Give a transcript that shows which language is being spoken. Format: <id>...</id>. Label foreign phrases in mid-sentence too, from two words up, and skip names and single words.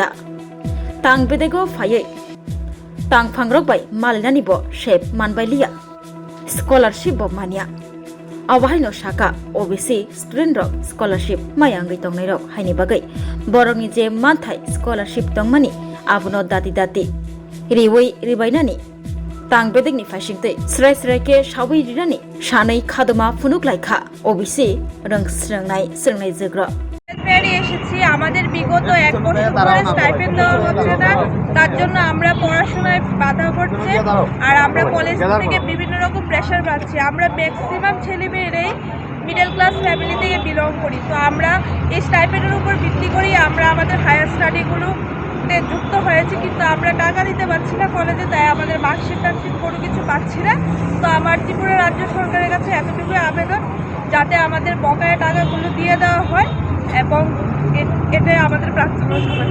<trp>tangbedego phaiye tangphangrok bai malnani bo shape manbailia scholarship bo mania awahaino shaka</trp> <en>OBC student</en> <trp>rock scholarship mayangai tongnai rok haini bagai borokni je manthai scholarship tongmani abuno dati riwai ribainani tangbedegni faisingtei srai ke sawi rirani shanai khaduma funuk laikha OBC rungsrungnai jogro</trp> <bn>ফেরি এসেছি আমাদের বিগত এক বছর ধরে স্টাইপেন্ড দেওয়া হচ্ছে না তার জন্য আমরা পড়াশোনায় বাধা পড়ছে আর আমরা কলেজ থেকে বিভিন্ন রকম প্রেশার পাচ্ছি আমরা ম্যাক্সিমাম ছেলেমেয়েরাই</bn> <en>middle class family</en> <bn>থেকে বিলং করি তো আমরা এই স্টাইপেন্ডের উপর ভিত্তি করেই আমরা আমাদের হায়ার স্টাডিগুলোতে যুক্ত হয়েছি কিন্তু আমরা টাকা দিতে পারছি না কলেজে তাই আমাদের মার্কশিট কোনো কিছু পাচ্ছি না তো আমার ত্রিপুরা রাজ্য সরকারের কাছে এতটুকু আবেদন যাতে আমাদের বকেয়া টাকাগুলো দিয়ে দেওয়া হয় এবং এটাই আমাদের প্রার্থনা সবাই</bn>